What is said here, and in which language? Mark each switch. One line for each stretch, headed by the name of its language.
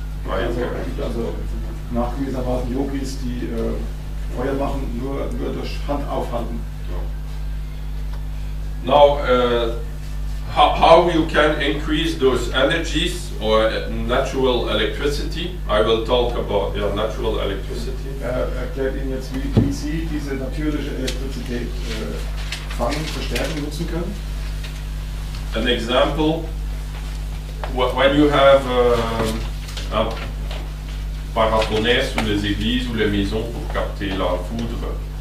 German: Also, es gibt also nachgewiesenermaßen Yogis, die Feuer machen nur durch Hand aufhalten.
English: Now, how you can increase those energies or natural electricity? I will talk about natural electricity.
German: Erklärt Ihnen jetzt, wie Sie diese natürliche Elektrizität fangen, verstärken, nutzen können.
English: An example, when you have
French: un paratonnerre sous les églises ou les maisons pour capter la foudre.